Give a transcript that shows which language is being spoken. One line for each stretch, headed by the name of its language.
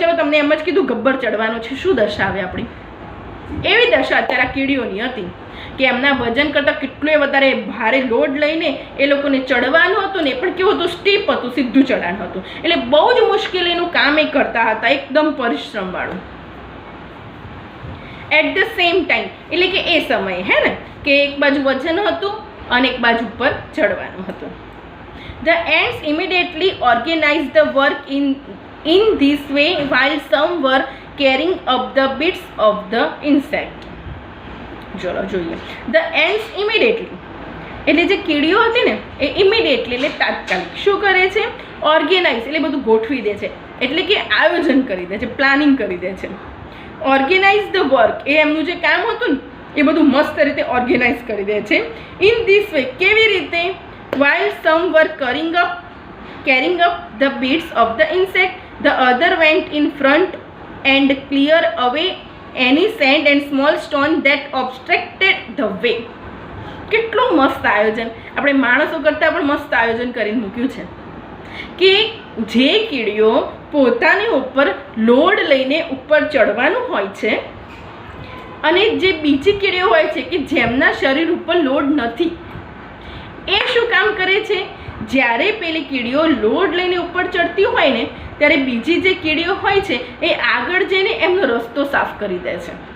Gujarati: ચલો તમને એમ જ કીધું ગબ્બર ચડવાનું છે, શું દશા આવે આપણી, એવી દશા અત્યારે આ કીડીઓની હતી કે એમના વજન કરતાં કેટલું વધારે ભારે લોડ લઈને એ લોકોને ચડવાનું હતું ને, પણ કેવું હતું, સ્ટીપ હતું, સીધું ચઢાણ હતું. એટલે બહુ જ મુશ્કેલીનું કામ એ કરતા હતા, એકદમ પરિશ્રમવાળું.
English: at the same time
Gujarati: એટલે કે એ સમયે હે ને કે એક બાજુ વજન હતું અને એક બાજુ પર ચડવાનું હતું.
English: The ants immediately organise the work in this way while some were carrying up the bits of the insect.
Gujarati: ચલો જોઈએ.
English: the ants immediately
Gujarati: એટલે જે કીડીઓ હતી ને એ ઇમિડિયેટલી એટલે તાત્કાલિક શું કરે છે, ઓર્ગેનાઇઝ એટલે બધું ગોઠવી દે છે, એટલે કે આયોજન કરી દે છે, પ્લાનિંગ કરી દે છે.
English: organise the work
Gujarati: એ એમનું જે કામ હતું ને એ બધું મસ્ત રીતે ઓર્ગેનાઇઝ કરી દે છે.
English: in this way
Gujarati: કેવી રીતે,
English: while some were carrying up the bits of the insect, the other went in front and clear away any sand and small stone that obstructed the way.
Gujarati: કેટલું મસ્ત આયોજન, આપણે માણસો કરતાં પણ મસ્ત આયોજન કરીને મૂક્યું છે કે જે કીડીઓ પોતાની ઉપર લોડ લઈને ઉપર ચડવાનું હોય છે અને જે બીજી કીડીઓ હોય છે કે જેમના શરીર ઉપર લોડ નથી, એ શું કામ કરે છે, જ્યારે પેલી કીડીઓ લોડ લઈને ઉપર ચડતી હોય ને ત્યારે બીજી જે કીડીઓ હોય છે એ આગળ જઈને એમનો રસ્તો સાફ કરી દે છે.